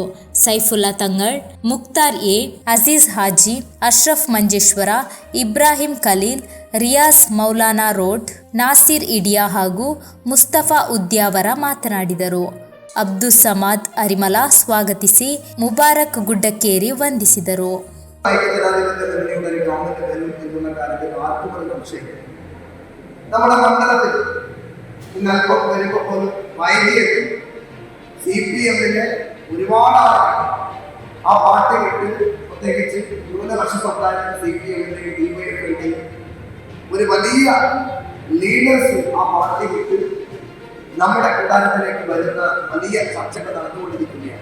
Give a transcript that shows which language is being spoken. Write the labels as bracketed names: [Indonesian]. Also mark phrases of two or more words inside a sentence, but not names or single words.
[Kannada] ಸೈಫುಲ್ಲಾ ತಂಗಳ್, ಮುಕ್ತಾರ್ ಎ, ಅಜೀಜ್ ಹಾಜಿ, ಅಶ್ರಫ್ ಮಂಜೇಶ್ವರ, ಇಬ್ರಾಹಿಂ ಖಲೀಲ್, ರಿಯಾಜ್ ಮೌಲಾನಾ ರೋಡ್, ನಾಸಿರ್ ಇಡಿಯಾ ಹಾಗೂ ಮುಸ್ತಫಾ ಉದ್ಯಾವರ ಮಾತನಾಡಿದರು. ಅಬ್ದುಸ್ ಸಮದ್ ಅರಿಮಲ ಸ್ವಾಗತಿಸಿ ಮುಬಾರಕ್ ಗುಡ್ಡಕ್ಕೇರಿ ವಂದಿಸಿದರು. [Malayalam] നമ്മുടെ മണ്ഡലത്തിൽ ഇന്നൽപ്പം വരുമ്പോൾ പോലും വൈകിട്ട് CPM-ന്റെ ഒരുപാട് ആ പാർട്ടി വിട്ട് പ്രത്യേകിച്ച് ന്യൂനപക്ഷ സമുദായത്തിന് CPM-ന്റെയും DYFI-ന്റെയും ഒരു വലിയ ലീഡേഴ്സ് ആ പാർട്ടി വിട്ട് നമ്മുടെ കൂടാരത്തിലേക്ക് വരുന്ന വലിയ ചർച്ചകൾ നടന്നുകൊണ്ടിരിക്കുകയാണ്.